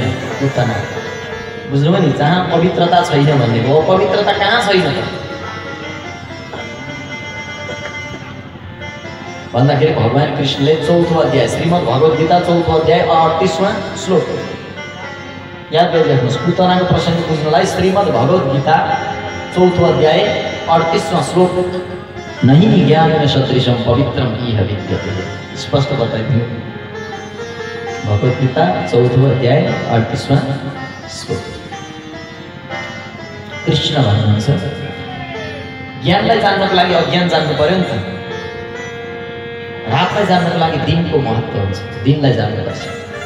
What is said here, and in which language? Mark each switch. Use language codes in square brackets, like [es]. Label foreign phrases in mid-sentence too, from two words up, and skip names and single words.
[ne] पुत ना बुझ्नुभयो नि, जहाँ पवित्रता छैन भनेको अपवित्रता कहाँ छैन त भन्दाखेरि भगवान कृष्णले 4औं अध्याय श्रीमद् भगवत गीता 4औं अध्याय 38वां श्लोक याद गरिराख्नुहोस्। पुतनाको प्रसङ्ग बुझ्नलाई श्रीमद् भगवत गीता 4औं अध्याय 38वां श्लोक [sa] नहि ज्ञानेन सदृशं पवित्रम इह विद्यते [ne] स्पष्ट बताइदियो। भगवत गीता 4औं अध्याय 38वां श्लोक कृष्ण भन्नुहुन्छ ज्ञानलाई जान्नको लागि अज्ञान जान्नु पर्यो नि त। रातलाई जान्नको लागि दिनको महत्त्व हुन्छ, दिनलाई जान्नुपर्छ।